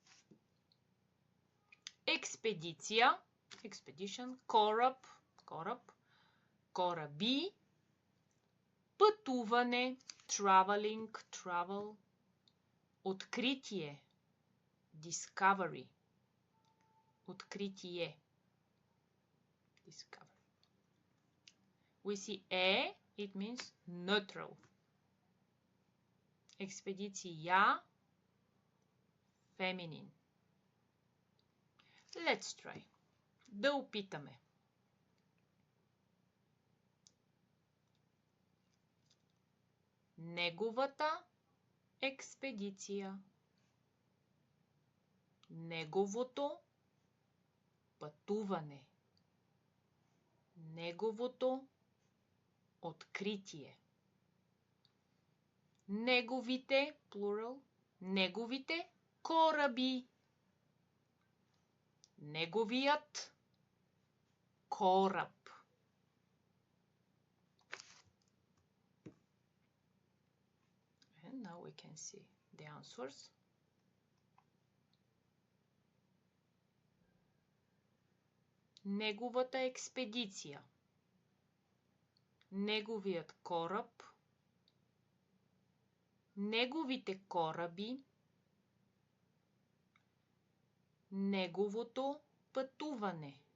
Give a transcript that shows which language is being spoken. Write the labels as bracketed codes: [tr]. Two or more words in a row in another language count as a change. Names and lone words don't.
[bg] Експедиция. Expedition. Кораб. Кораби. Пътуване. [en] Traveling. Travel. Откритие. Discovery. Откритие. Discovery. We see a, it means neutral. [bg] Експедиция. Feminine. [en] Let's try. [bg] Да опитаме. Неговата експедиция. Неговото пътуване. Неговото откритие. Неговите, plural, неговите кораби. Неговият кораб. [en] And now we can see the answers. [bg] Неговата експедиция. Неговият кораб. Неговите кораби. Неговото пътуване.